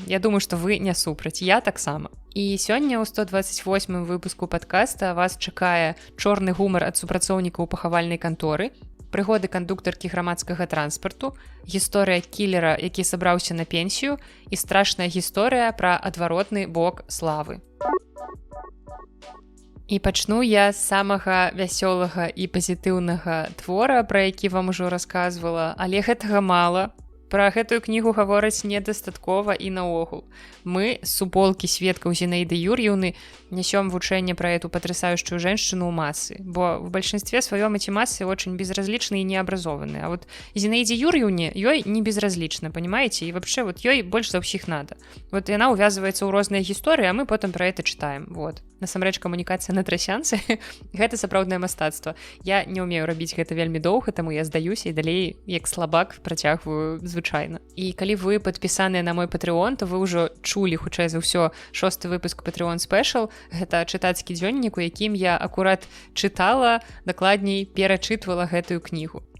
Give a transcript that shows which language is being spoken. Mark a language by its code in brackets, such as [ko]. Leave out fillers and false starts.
[be] Я думаю, што вы не супраць, я таксама. І сёння ў 128-м выпуску падкаста вас чакае чорны гумар ад супрацоўнікаў пахавальнай канторы, прыгоды кандуктаркі грамадскага транспарту, гісторыя кілера, які сабраўся на пенсію, і страшная гісторыя пра адваротны бок славы. І пачну я з самага вясёлага і пазітыўнага твора, пра які вам ужо расказвала, але гэтага мала. пра гэтую кнігу гавораць недастаткова і наогул. [ru] Мы [be] з суполкі сведкаў [ru] Зінаиды Юрьевны несем вучэнне про эту потрясающую женщину у массы, бо в большинстве своем эти массы очень безразличны и необразованы. А вот Зинаиде Юрьевне ёй не безразлично, понимаете? И вообще вот ёй больше за всех надо. Вот и она увязывается [be] ў розныя гісторыі, [ru] а мы потом про это читаем. Вот. [be] Насамрэч камунікацыя на трасянцы гэта сапраўднае мастацтва. Я не ўмею рабіць гэта вельмі доўга, таму я здаюся і далей як слабак працягваю звычайна. І калі вы падпісаныя на мой Patreon, то вы ўжо чулі, хутчэй за ўсё, 6-й выпуск Patreon Special. Гэта чытацкі дзённік, у якім я акурат чытала, дакладней перачытвала гэтую кнігу.